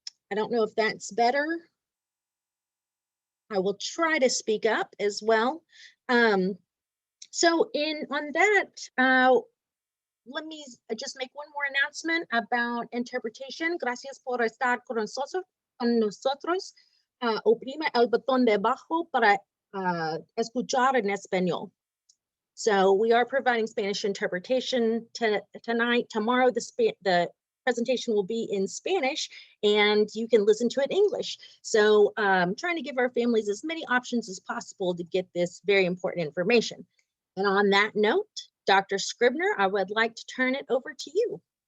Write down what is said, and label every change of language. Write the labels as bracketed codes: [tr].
[en] I don't know if that's better. I will try to speak up as well. So on that, let me just make one more announcement about interpretation. [es] Gracias por estar con nosotros. Oprime el botón de abajo para escuchar en español. [en] So we are providing Spanish interpretation tonight. Tomorrow, the presentation will be in Spanish and you can listen to it in English. So trying to give our families as many options as possible to get this very important information. And on that note, Dr. Scribner, I would like to turn it over to you.